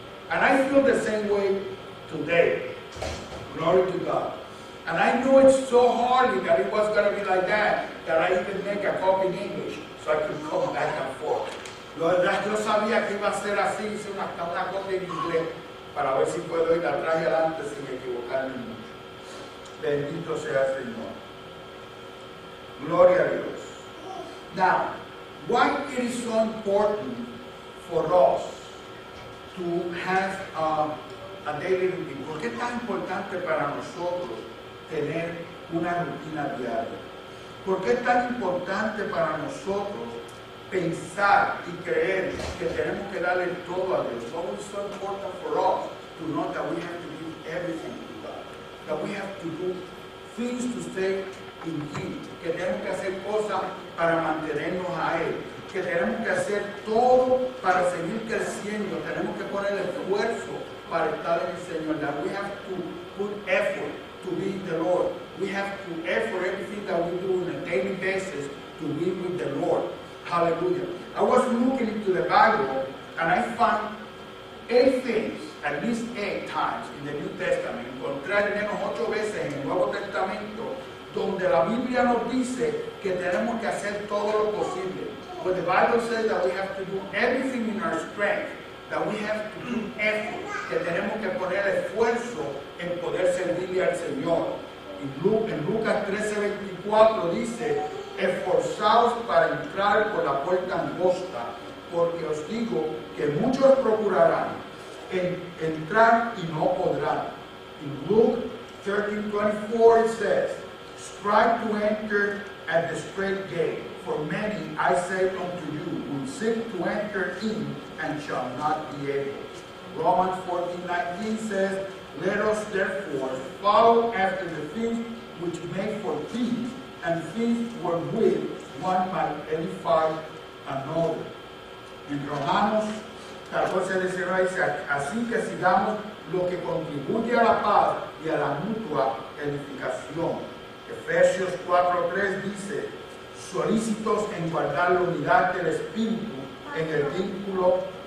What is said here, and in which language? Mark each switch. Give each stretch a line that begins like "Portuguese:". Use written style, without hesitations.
English: And I feel the same way today. Glory to God. And I knew it so hardly that it was going to be like that I even make a copy in English so I could come back and forth.
Spanish: Yo sabía que iba a ser así, hice una copia en inglés para ver si puedo ir atrás y adelante sin equivocarme mucho. Bendito sea el Señor. Gloria a Dios.
English: Now, why it is so important for us to have a daily routine?
Spanish: ¿Por qué es tan importante para nosotros tener una rutina diaria? ¿Por qué es tan importante para nosotros pensar y creer que tenemos que darle todo a Dios?
English: Why is it so important for us to know that we have to give everything to God? That we have to do things to stay in Him.
Spanish: Que tenemos que hacer cosas para mantenernos a Él. Que tenemos que hacer todo para seguir creciendo. Tenemos que poner esfuerzo para estar en el Señor.
English: That we have to put effort to be the Lord. We have to effort everything that we do on a daily basis to be with the Lord. Hallelujah. I was looking into the Bible and I found 8 things, at least 8 times in the New Testament.
Spanish: Encontré al menos 8 veces en el Nuevo Testamento donde la Biblia nos dice que tenemos que hacer todo lo posible.
English: But the Bible says that we have to do everything in our strength, that we have to do effort,
Spanish: que tenemos que poner esfuerzo en poder servirle al Señor. En Lucas 13:24 dice esforzaos para entrar por la puerta angosta, porque os digo que muchos procurarán entrar y no podrán.
English: In Luke 13:24 it says, strive to enter at the straight gate, for many, I say unto you, will seek to enter in and shall not be able. Romans 14:19 says, let us therefore follow after the things which make for peace, and things wherewith one might edify another.
Spanish: En Romanos 14:19 dice, así que sigamos lo que contribuye a la paz y a la mutua edificación. Efesios 4:3 dice, solícitos en guardar la unidad del Espíritu en el vínculo.